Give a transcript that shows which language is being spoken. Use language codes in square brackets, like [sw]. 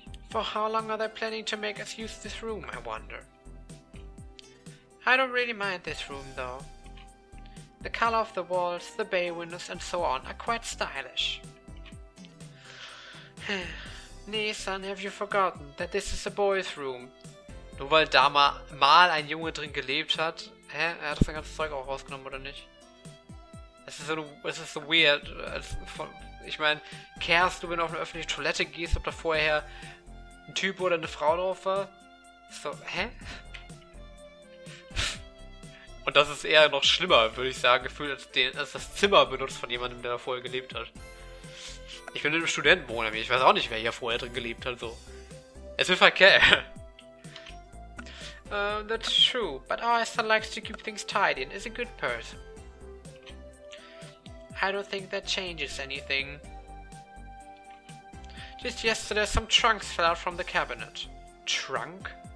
[en] For how long are they planning to make us use this room, I wonder? I don't really mind this room, though. The color of the walls, the bay windows and so on are quite stylish. Nee-san, have you forgotten that this is a boys' room? [de] Nur weil da mal ein Junge drin gelebt hat. Hä? Er hat das ganze Zeug auch rausgenommen, oder nicht? Es ist so weird. Ich meine, kehrst du, wenn du auf eine öffentliche Toilette gehst, ob da vorher ein Typ oder eine Frau drauf war? So, hä? Und das ist eher noch schlimmer, würde ich sagen, gefühlt als das Zimmer benutzt von jemandem, der da vorher gelebt hat. Ich bin in einem Studentenwohnheim, ich weiß auch nicht, wer hier vorher drin gelebt hat, so. Es ist verkehrt. [en] That's true, but our son likes to keep things tidy and is a good person. I don't think that changes anything. Just yesterday some trunks fell out from the cabinet. Trunk?